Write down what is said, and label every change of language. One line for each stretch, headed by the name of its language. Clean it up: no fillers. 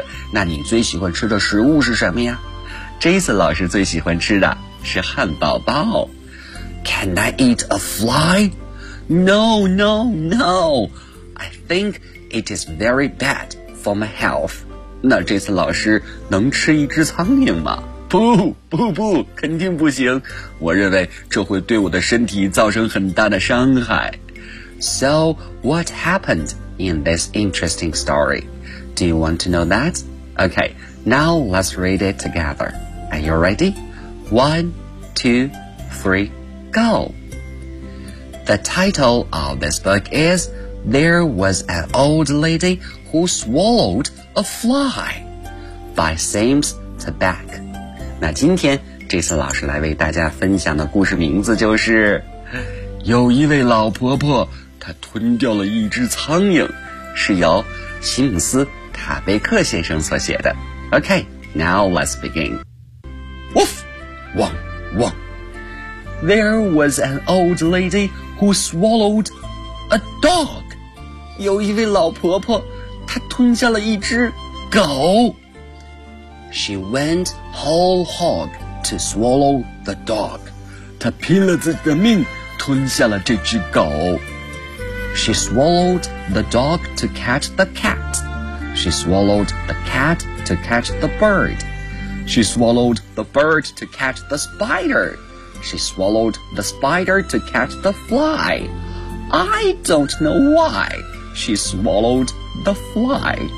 Chinese: 那你最喜欢吃的食物是什么呀？这次老师最喜欢吃的是汉堡包。
English: Can I eat a fly? No. I think it is very bad for my health.
Chinese: 那这次老师能吃一只苍蝇吗？不，肯定不行。我认为这会对我的身体造成很大的伤害。
English: So, what happened in this interesting story? Do you want to know that? Okay, now let's read it together. Are you ready? 1, 2, 3, go! The title of this book is There Was an Old Lady Who Swallowed a Fly by Sims Tabak.
Chinese: 那今天这次老师来为大家分享的故事名字就是有一位老婆婆她吞掉了一只苍蝇，是由西姆斯·塔贝克先生所写的。
English: OK, now let's begin. Woof! Wong! Wong! There was an old lady who swallowed a dog.
Chinese: 有一位老婆婆她吞下了一只狗。
English: She went whole hog to swallow the dog.
Chinese: 她拼了自己的命吞下了这只狗。
English: She swallowed the dog to catch the cat. She swallowed the cat to catch the bird. She swallowed the bird to catch the spider. She swallowed the spider to catch the fly. I don't know why she swallowed the fly.